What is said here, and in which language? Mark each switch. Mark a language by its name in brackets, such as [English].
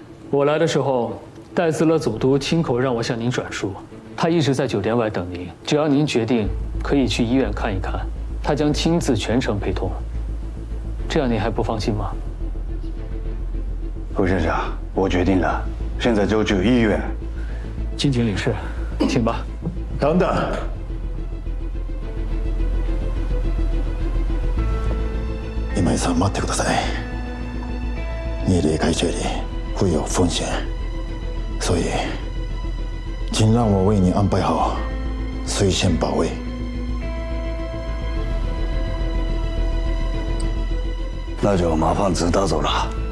[Chinese] 我来的时候，戴斯勒总督亲口让我向您转述，他一直在酒店外等您，只要您决定，可以去医院看一看，他将亲自全程陪同。这样您还不放心吗？陆先生，我决定了，现在就去医院。金井领事，请吧。等等， [Japanese] 今井さん待ってください。 [Chinese] 你离开这里会有风险，所以请让我为你安排好随线保卫。那就麻烦指导走了。